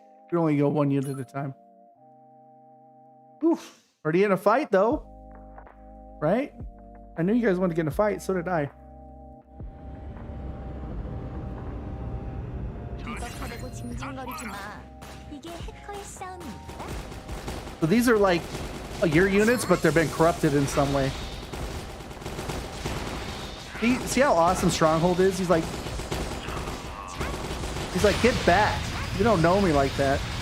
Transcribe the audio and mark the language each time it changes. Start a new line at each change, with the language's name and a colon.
English: You only go one unit at a time. Oof. Already in a fight though. Right? I knew you guys wanted to get in a fight, so did I.
Korean: 비겁하다고 징징거리지 마. 이게 해커의 싸움이니까.
English: So these are like your units, but they've been corrupted in some way. See how awesome Stronghold is? He's like, get back. You don't know me like that.